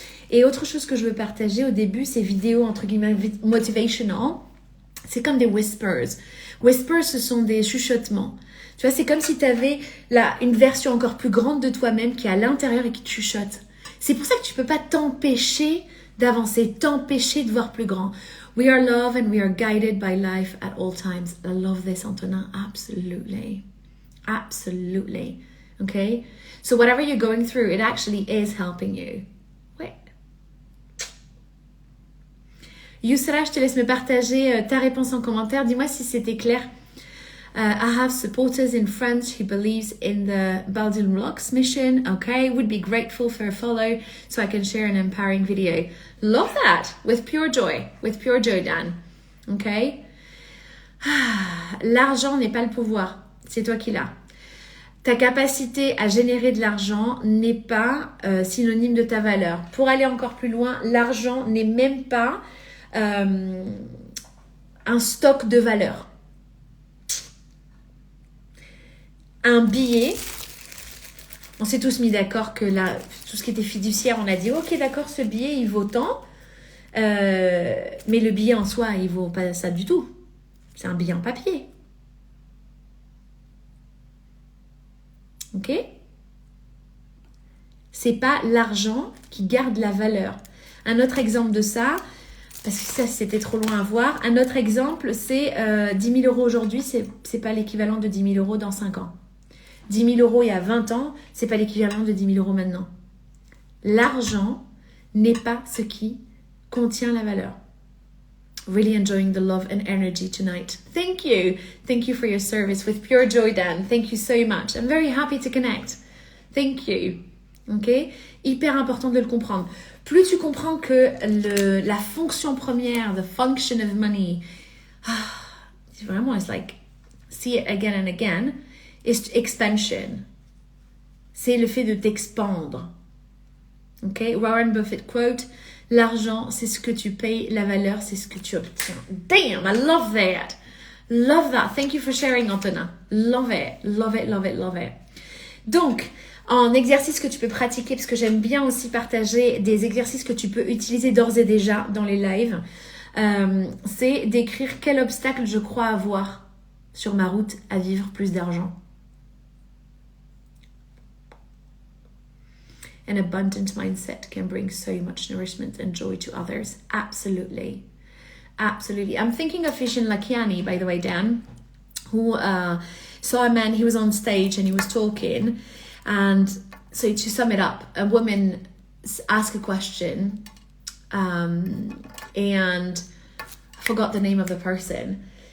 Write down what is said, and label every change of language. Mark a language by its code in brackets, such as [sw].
[fr] Et autre chose que je veux partager au début, ces vidéos entre guillemets motivational, c'est comme des whispers. Whispers, ce sont des chuchotements. Tu vois, c'est comme si tu avais une version encore plus grande de toi-même qui est à l'intérieur et qui te chuchote. C'est pour ça que tu peux pas t'empêcher d'avancer, t'empêcher de voir plus grand. [en] We are love and we are guided by life at all times. I love this, Antonin. Absolutely. Absolutely. Okay? So whatever you're going through, it actually is helping you. [fr] Ouais. Yousra, je te laisse me partager ta réponse en commentaire. Dis-moi si c'était clair. [en] I have supporters in France who believes in the Baldwin Blocks mission. Okay, would be grateful for a follow so I can share an empowering video. Love that, with pure joy, Dan. Okay. [fr] L'argent n'est pas le pouvoir, c'est toi qui l'as. Ta capacité à générer de l'argent n'est pas synonyme de ta valeur. Pour aller encore plus loin, l'argent n'est même pas un stock de valeur. Un billet, on s'est tous mis d'accord que tout ce qui était fiduciaire, on a dit ok d'accord, ce billet il vaut tant, mais le billet en soi il vaut pas ça du tout, c'est un billet en papier. Ok? C'est pas l'argent qui garde la valeur. Un autre exemple de ça, parce que ça c'était trop loin à voir, un autre exemple c'est 10 000 € aujourd'hui, c'est pas l'équivalent de 10 000 € dans 5 ans. 10 000 € il y a 20 ans, c'est pas l'équivalent de 10 000 € maintenant. L'argent n'est pas ce qui contient la valeur. [en] Really enjoying the love and energy tonight. Thank you. Thank you for your service with pure joy, Dan. Thank you so much. I'm very happy to connect. Thank you. [fr] Ok? Hyper important de le comprendre. Plus tu comprends que la fonction première, [en] the function of money, [fr] vraiment, [en] it's like, see it again and again, is expansion. [fr] C'est le fait de t'expandre. Ok? Warren Buffett quote, l'argent, c'est ce que tu payes, la valeur, c'est ce que tu obtiens. [en] Damn, I love that. Love that. Thank you for sharing, Antonin. Love it. Love it, love it, love it. [fr] Donc, en exercice que tu peux pratiquer, parce que j'aime bien aussi partager des exercices que tu peux utiliser d'ores et déjà dans les lives, c'est d'écrire quel obstacle je crois avoir sur ma route à vivre plus d'argent. [en] An abundant mindset can bring so much nourishment and joy to others. Absolutely. Absolutely. I'm thinking of Vishen Lakhiani, by the way, Dan, who saw a man, he was on stage and he was talking. And so to sum it up, a woman asked a question and I forgot the name of the person.